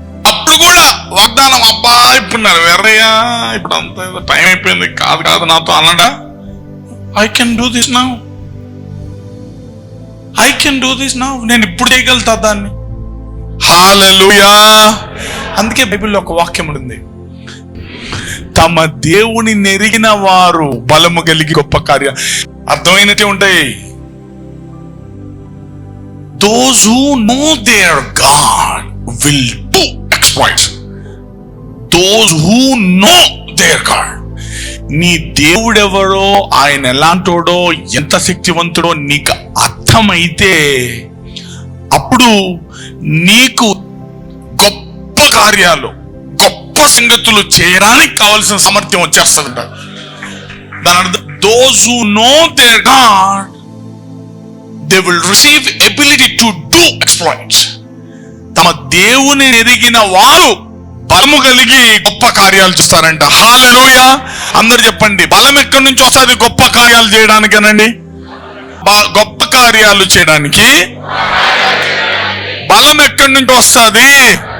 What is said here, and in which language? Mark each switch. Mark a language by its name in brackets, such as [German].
[Telugu] అప్పుడు కూడా వాగ్దానం, అబ్బా ఇప్పుడున్నారు వేరయ్యా, ఇప్పుడు అంత టైం అయిపోయింది, కాదు నాతో అన్నాడా? [English] I can do this now, I can do this now, [Telugu] నేను ఇప్పుడు చేయగలుగుతా దాన్ని. హల్లెలూయా. అందుకే బైబిల్లో ఒక వాక్యం ఉంది, తమ దేవుని నెరిగిన వారు బలము కలిగి గొప్ప కార్యాలు. అర్థమైనట్టే ఉంటాయి. [English] Those who know their God will do exploits. Those who know their God. [Telugu] నీ దేవుడెవరో, ఆయన ఎలాంటోడో, ఎంత శక్తివంతుడో నీకు అర్థమైతే అప్పుడు నీకు గొప్ప కార్యాలు, గొప్ప సంగతులు చేయడానికి కావలసిన సామర్థ్యం వచ్చేస్తుందంట. దాని అర్థం, [English] those who know their God, they will receive ability to do exploits. [Telugu] తమ దేవుని ఎరిగిన వారు బలము కలిగి గొప్ప కార్యాలు చేస్తారంట. హల్లెలూయా. అందరు చెప్పండి, బలం ఎక్కడి నుంచి వస్తుంది గొప్ప కార్యాలు చేయడానికి అనండి? గొప్ప కార్యాలు చేయడానికి బలం ఎక్కడి నుంచి వస్తుంది?